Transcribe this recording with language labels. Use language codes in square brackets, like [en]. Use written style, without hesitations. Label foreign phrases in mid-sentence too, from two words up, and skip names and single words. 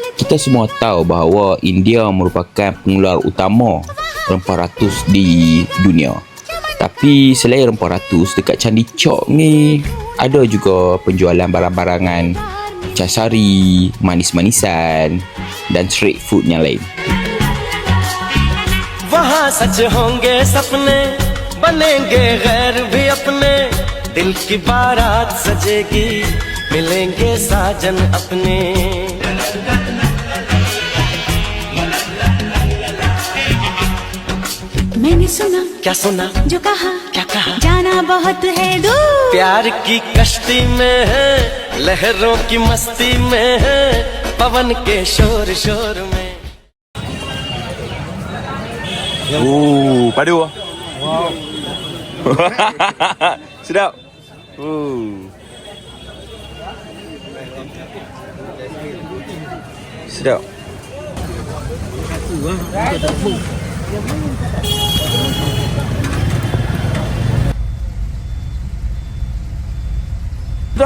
[ms] Kita semua tahu bahawa India merupakan pengeluar utama rempah ratus di dunia. Tapi selain rempah ratus, dekat Candi Chowk ni ada juga penjualan barang-barangan casari, manis-manisan dan [en] street food [ms] yang lain. [hi] वहाँ सच होंगे सपने बनेंगे गैर भी अपने दिल की बारात सजेगी मिलेंगे साजन अपने मैंने सुना क्या सुना जो कहा क्या कहा जाना बहुत है दूर प्यार की कश्ती में है लहरों की मस्ती में है पवन के शोर शोर में [ms] Oh, padu. Wow. Sedap. Sedap. Dah.